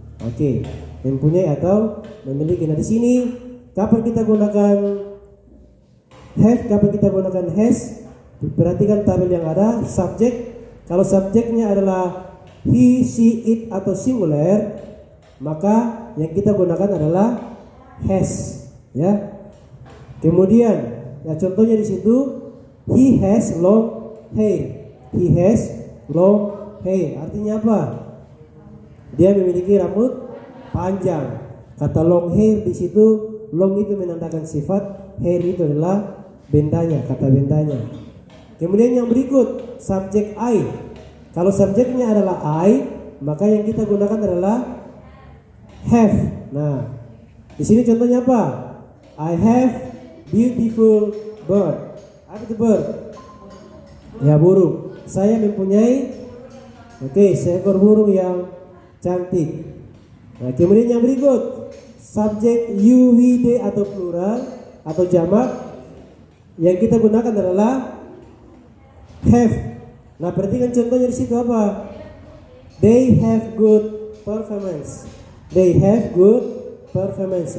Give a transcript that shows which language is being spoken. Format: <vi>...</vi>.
<id>Oke, mempunyai atau memiliki. Nah, di sini kapan kita gunakan have, kapan kita gunakan has? Perhatikan tabel yang ada. Subjek, kalau subjeknya adalah he, she, it atau singular, maka yang kita gunakan adalah has, ya. Kemudian, ya contohnya di situ,</id> <en>he has long hair. He has long hair.</en> <id>Artinya apa? Dia memiliki rambut panjang. Kata long hair di situ, long itu menandakan sifat, hair itu adalah bendanya, kata bendanya. Kemudian yang berikut, subjek I. Kalau subjeknya adalah I, maka yang kita gunakan adalah have. Nah, di sini contohnya apa?</id> <en>I have beautiful bird.</en> <id>Apa itu bird? Ya, burung. Saya mempunyai seekor burung yang cantik. Nah, kemudian yang berikut, subjek you, we, they atau plural atau jamak, yang kita gunakan adalah have. Nah, perhatikan contohnya di situ apa?</id> <en>They have good performance. They have good performance.</en>